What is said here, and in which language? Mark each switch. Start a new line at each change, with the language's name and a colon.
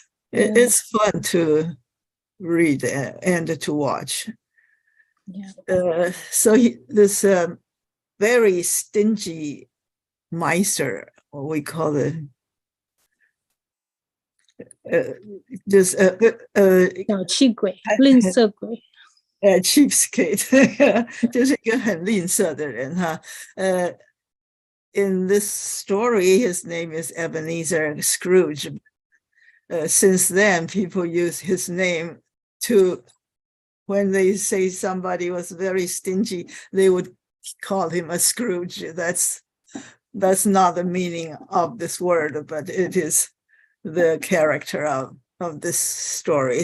English: It's fun to read and to watch. Yeah. So this very stingy miser, what we call it, this
Chinese: 小气鬼，吝啬鬼。 cheapskate 就是一个很吝啬的人哈。
English: In this story, his name is Ebenezer Scrooge. Since then, people use his name when they say somebody was very stingy, they would call him a Scrooge. That's not the meaning of this word, but it is the character of this story.